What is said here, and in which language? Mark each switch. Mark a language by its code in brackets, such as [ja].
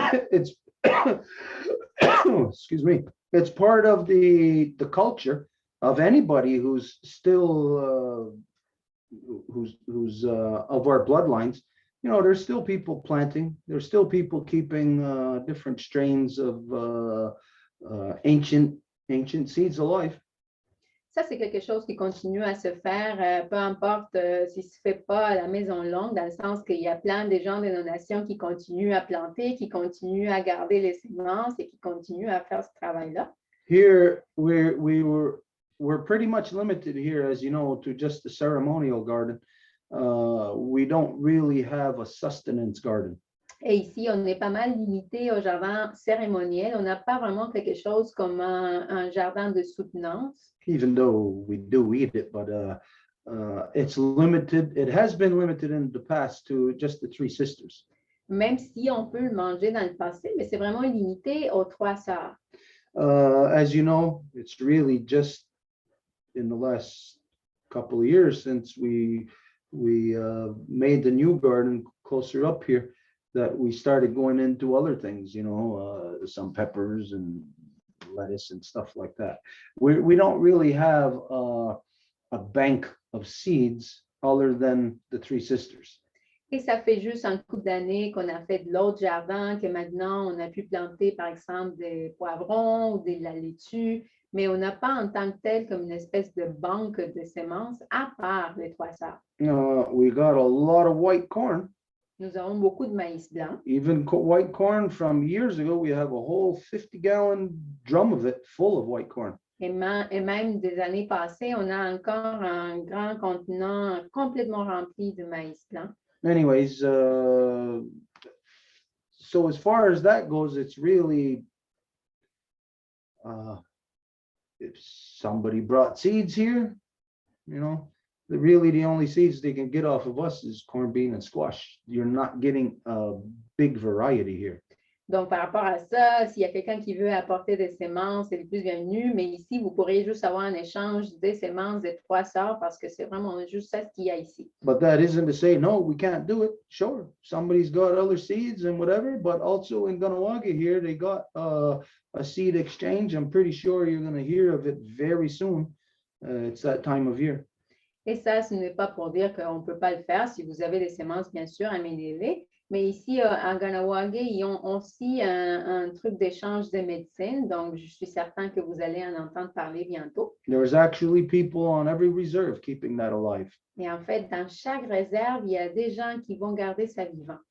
[en] It's, excuse me, it's part of the culture of anybody who's still who's of our bloodlines. You know, there's still people planting, there's still people keeping different strains of ancient seeds alive. [fr] Ça, c'est quelque chose qui continue à se faire, peu importe si ce ne se fait pas à la Maison Longue, dans le sens qu'il y a plein de gens de nos nations qui continuent à planter, qui continuent à garder les semences et qui continuent à faire ce travail-là. [en] Here, we're pretty much limited here, as you know, to just the ceremonial garden. We don't really have a sustenance garden. [fr] Et ici, on est pas mal limité au jardin cérémoniel. On n'a pas vraiment quelque chose comme un jardin de soutenance. [en] Even though we do eat it, but it's limited. It has been limited in the past to just the three sisters. [fr] Même si on peut le manger dans le passé, mais c'est vraiment limité aux trois sœurs. [en] As you know, it's really just in the last couple of years since we made the new garden closer up here that we started going into other things, you know, some peppers and lettuce and stuff like that. We don't really have a bank of seeds other than the three sisters. [fr] Et ça fait juste un couple d'années qu'on a fait de l'autre jardin, que maintenant on a pu planter par exemple des poivrons ou de la laitue, mais on n'a pas en tant que tel comme une espèce de banque de semences à part les trois sœurs. [en] We got a lot of white corn. [fr] Nous avons beaucoup de maïs blanc. [en] Even white corn from years ago, we have a whole 50-gallon drum of it full of white corn. [fr] Et même des années passées, on a encore un grand contenant complètement rempli de maïs blanc. [en] Anyways, so as far as that goes, it's really, if somebody brought seeds here, you know, really the only seeds they can get off of us is corn, bean, and squash. You're not getting a big variety here. [fr] Donc, par rapport à ça, s'il y a quelqu'un qui veut apporter des semences, c'est le plus bienvenu. Mais ici, vous pourriez juste avoir un échange des semences des 3 sœurs parce que c'est vraiment juste ça ce qu'il y a ici. [en] But that isn't to say, no, we can't do it. Sure, somebody's got other seeds and whatever, but also in Ganawaga here, they got a seed exchange. I'm pretty sure you're going to hear of it very soon. It's that time of year. [fr] Et ça, ce n'est pas pour dire qu'on ne peut pas le faire. Si vous avez des semences, bien sûr, amenez-les. Mais ici, à Ganawage, ils ont aussi un truc d'échange de médecine. Donc, je suis certain que vous allez en entendre parler bientôt. [en] There's actually people on every reserve keeping that alive. [fr] Et en fait, dans chaque réserve, il y a des gens qui vont garder ça vivant.